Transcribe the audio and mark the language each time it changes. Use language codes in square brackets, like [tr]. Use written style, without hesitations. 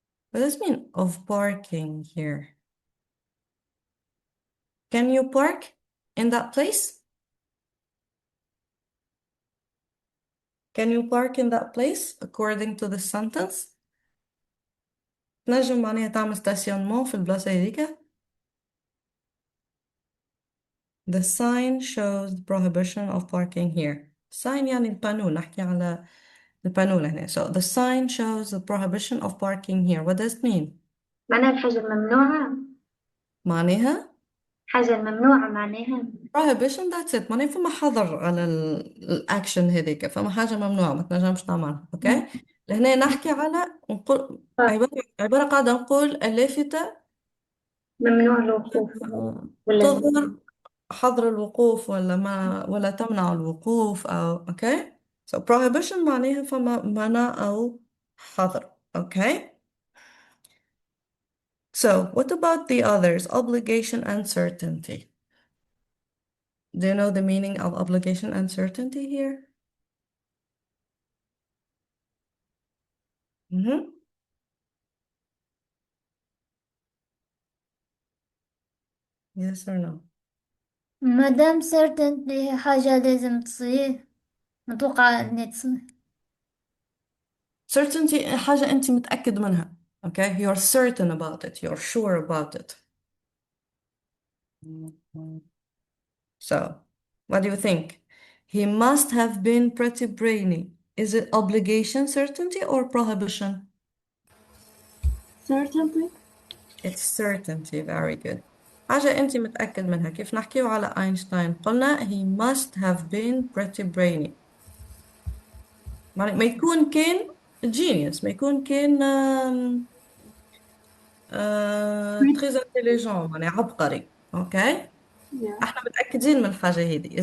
[en] What does it mean of parking here? Can you park in that place? Can you park in that place according to the sentence? [ar] تنجم معناها تعمل ستاسيونمون في البلاصة هذيك. [en] The sign shows the prohibition of parking here. [ar] Sign يعني القانون، نحكي على القانون هنا. [en] So the sign shows the prohibition of parking here. What does it mean? [ar] معناها الحاجة الممنوعة. معناها حاجة الممنوعة معناها. [en] prohibition that's it. [ar] معناها فما حظر على الأكشن هذيك، فما حاجة ممنوعة ما تنجمش تعملها. أوكي؟ لهنا نحكي على نقول عبارة قاعدة نقول اللافتة ممنوع الوقوف ولا تظهر حظر الوقوف ولا تمنع الوقوف أو أوكي. [en] So prohibition [ar] معناها فما منع أو حظر. [en] Okay. So what about the others? Obligation and certainty. Do you know the meaning of obligation and certainty here? Yes or no? [ar] مادام certainly حاجة لازم تصير متوقع إن تصير. Certainty حاجة أنت متأكد منها. [en] Okay, you're certain about it. You're sure about it. So, what do you think? He must have been pretty brainy. Is it obligation, certainty, or prohibition? Certainty. It's certainty. Very good. [ar] حاجة أنت متأكد منها. كيف نحكيو على أينشتاين قلنا [en] he must have been pretty brainy. [ar] ما يكون كان genius، ما يكون كان [fr] très intelligent، [ar] يعني عبقري. [en] Okay. Yeah. [ar] احنا متأكدين من الحاجة هذه.